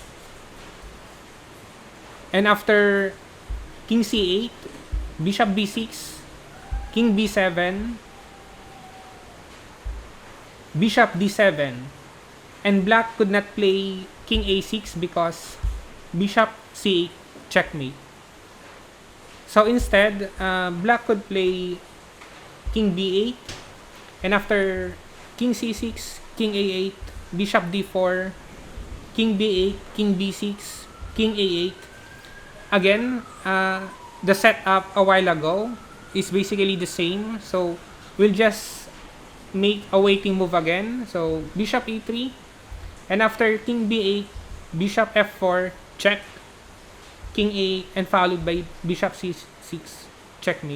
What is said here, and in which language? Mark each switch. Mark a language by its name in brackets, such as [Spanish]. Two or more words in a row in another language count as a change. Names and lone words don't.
[English] And after king c8, bishop b6, king b7, bishop d7. And black could not play king a6 because bishop c8 checkmate. So instead, black could play king b8, and after king c6, king a8, bishop d4, king b8, king b6, king a8. Again, the setup a while ago is basically the same. So we'll just make a waiting move again. So bishop e3, and after king b8, bishop f4, check, king a, and followed by bishop c6, checkmate.